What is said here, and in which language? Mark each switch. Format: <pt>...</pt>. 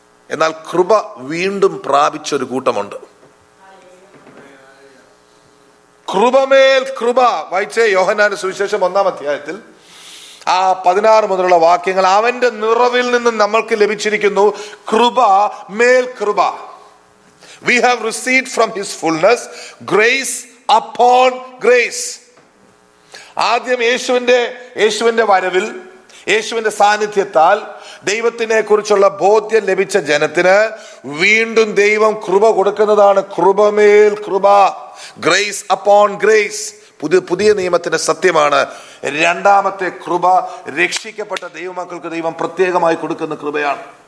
<ml>എന്നാൽ കൃപ വീണ്ടും പ്രാപിച്ചൊരു കൂട്ടമുണ്ട്. കൃപമേൽ കൃപ. വായിച്ചേ യോഹന്നാന്റെ സുവിശേഷം 1-ാം അധ്യായത്തിൽ 16 മുതലുള്ള വാക്യങ്ങൾ. അവന്റെ നിറവിൽ നിന്നും നമ്മൾക്ക് ലഭിച്ചിരിക്കുന്നു കൃപ മേൽ കൃപ.</ml> <en>We have received from his fullness grace upon grace.</en> <ml>ആദ്യം യേശുവിന്റെ വരവിൽ, യേശുവിന്റെ സാന്നിധ്യത്താൽ ദൈവത്തിനെ കുറിച്ചുള്ള ബോധ്യം ലഭിച്ച ജനത്തിന് വീണ്ടും ദൈവം കൃപ കൊടുക്കുന്നതാണ്. കൃപമേൽ കൃപ,</ml> <en>Grace upon grace.</en> <ml>പുതിയ നിയമത്തിന്റെ സത്യമാണ്. രണ്ടാമത്തെ കൃപ രക്ഷിക്കപ്പെട്ട ദൈവമക്കൾക്ക് ദൈവം പ്രത്യേകമായി കൊടുക്കുന്ന കൃപയാണ്.</ml>